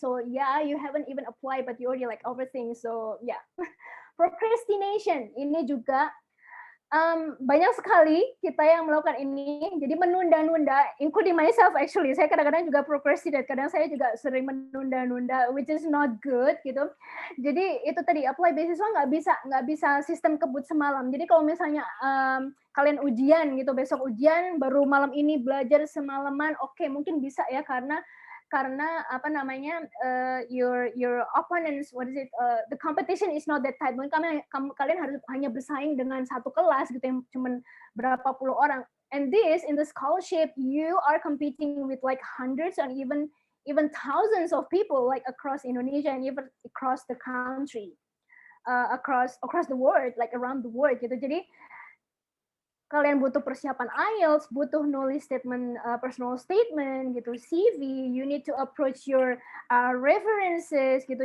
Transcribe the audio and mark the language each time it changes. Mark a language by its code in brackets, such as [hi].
[en] So yeah, you haven't even applied, but you already like overthink. [id] So yeah, procrastination ini juga banyak sekali kita yang melakukan ini. Jadi menunda-nunda, [en] including myself actually. [id] Saya kadang-kadang juga procrastinate, kadang saya juga sering menunda-nunda, [en] which is not good [id] gitu. Jadi itu tadi, apply beasiswa nggak bisa sistem kebut semalam. Jadi kalau misalnya kalian ujian gitu, besok ujian, baru malam ini belajar semalaman, oke, mungkin bisa ya, karena apa namanya, [en] your opponents, the competition is not that tight. [id] Mungkin kalian harus hanya bersaing dengan satu kelas gitu yang cuma berapa puluh orang. [en] And in the scholarship, you are competing with like hundreds and even thousands of people like across Indonesia and even across the country, across the world, like around the world gitu. [id] Jadi kalian butuh persiapan IELTS, butuh nulis statement, personal statement gitu, CV, [en] you need to approach your references [id] gitu.